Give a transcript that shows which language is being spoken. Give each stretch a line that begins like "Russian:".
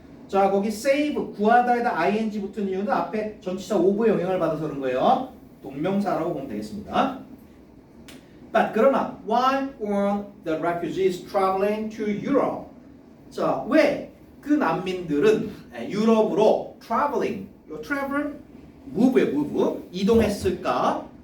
Korean: 자, 거기 save, 구하다에다 ing 붙은 이유는 앞에 전치사 오브의 영향을 받아서 그런 거예요. 동명사라고 보면 되겠습니다.
English: But
Korean: 그러나
English: why were the refugees traveling to Europe?
Korean: 자, 왜 그 난민들은 유럽으로
English: traveling, move,
Korean: 이동했을까?